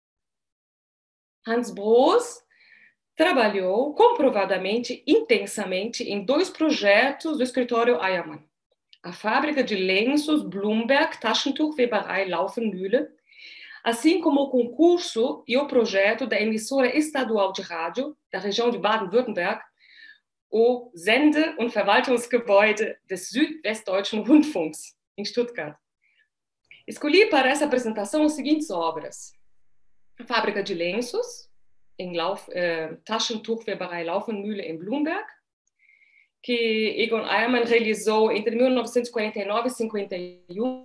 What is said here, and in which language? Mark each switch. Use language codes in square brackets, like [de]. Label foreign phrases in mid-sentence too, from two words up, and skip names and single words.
[pt] Hans Broos trabalhou comprovadamente intensamente em 2 projetos do escritório Eiermann: a fábrica de lenços Blumberg Taschentuchweberei Laufenmühle, assim como o concurso e o projeto da emissora estadual de rádio da região de Baden-Württemberg, o Sende- und Verwaltungsgebäude des Südwestdeutschen Rundfunks, em Stuttgart. Escolhi para essa apresentação as seguintes obras: a fábrica de lenços, em Taschentuchweberei Laufenmühle, em Blumberg, que Egon Eiermann realizou entre 1949 e 51.